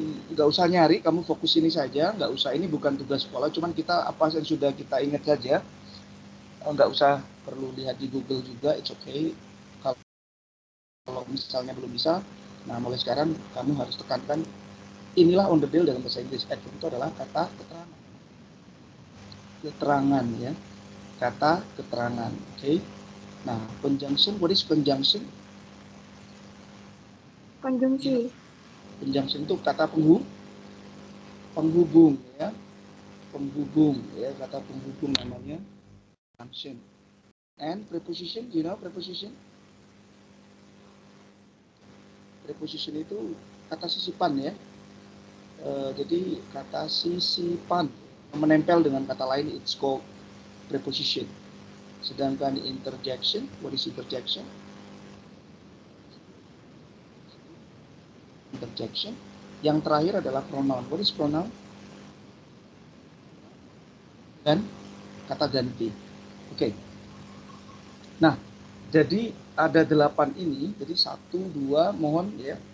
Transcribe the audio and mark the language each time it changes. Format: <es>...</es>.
<id>Nggak usah nyari, kamu fokus ini saja, nggak usah, ini bukan tugas sekolah, cuman kita apa yang sudah kita ingat saja, nggak usah perlu lihat di Google juga,</id> <en>it's okay.</en> <id>Kalau misalnya belum bisa, nah mulai sekarang kamu harus tekankan, inilah on the deal dalam bahasa Inggris. Adverb itu adalah kata keterangan. Keterangan ya, kata keterangan, oke.</id> <en>Nah, conjunction, what is conjunction?</en> <id>Konjungsi. Conjunction itu kata penghubung ya, penghubung ya, kata penghubung namanya conjunction.</id> <en>And preposition, you know preposition?</en> <id>Preposition itu kata sisipan ya. Jadi kata sisipan menempel dengan kata lain,</id> <en>it's called preposition.</en> <id>Sedangkan interjection,</id> <en>what is interjection? Interjection.</en> <id>Yang terakhir adalah pronoun.</id> <en>What is pronoun?</en> <id>Dan kata ganti. Oke. Nah, jadi ada 8 ini. Jadi 1, 2, mohon ya.</id>